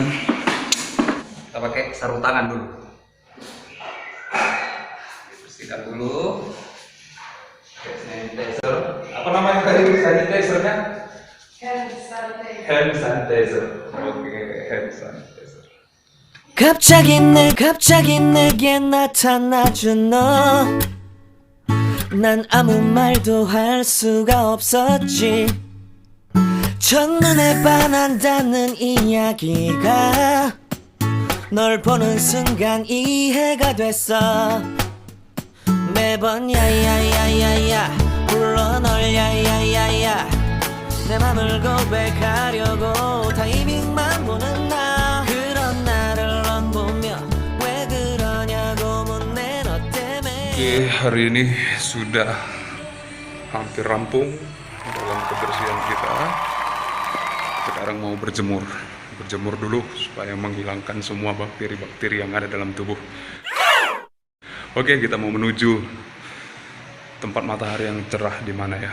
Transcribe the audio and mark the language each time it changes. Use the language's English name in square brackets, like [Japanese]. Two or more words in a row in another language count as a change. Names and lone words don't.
[Indonesian] Kita pakai sarung tangan dulu. Bersihkan dulu. Oke, sanitizer. Apa namanya tadi sanitizernya? [English] Hand sanitizer. Oke, hand sanitizer. [Korean] 갑자기 내게 나타나준 너. 난 아무 말도 할 수가 없었지. 첫눈에 반한다는 이야기가 널 보는 순간 이해가 됐어. 매번 야야야야야 불러 널 야야야야 내 맘을 고백하려고 타이밍만 보는 나. 그런 나를 넌 보며 왜 그러냐고 묻네 너 때문에. [Indonesian] Oke, hari ini sudah hampir rampung dalam kebersihan kita. Sekarang mau berjemur dulu supaya menghilangkan semua bakteri-bakteri yang ada dalam tubuh. Oke, kita mau menuju tempat matahari yang cerah di mana ya?